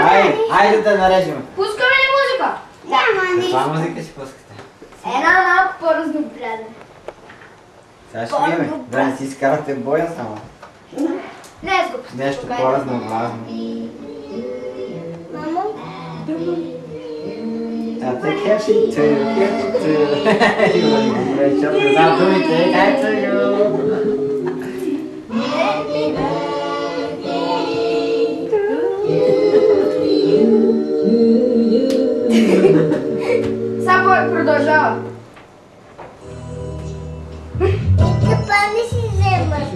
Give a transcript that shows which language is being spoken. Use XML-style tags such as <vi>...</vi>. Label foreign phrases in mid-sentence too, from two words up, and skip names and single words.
<bg>Айде да нарежем. Пускаме ли музика? Няма Каква нищо. музика ще пускате? Една малко по-разнообразна. Сега ще видим. Да не си изкарате боя само. Не е скъпо. Нещо по-разнообразно. Мамо,</bg> <en>Take happy to you, happy to you.</en> <bg>Добре, защото не знам думите.</bg> <en>Happy to you.</en> <bg>Само продължава. това не си взема.</bg>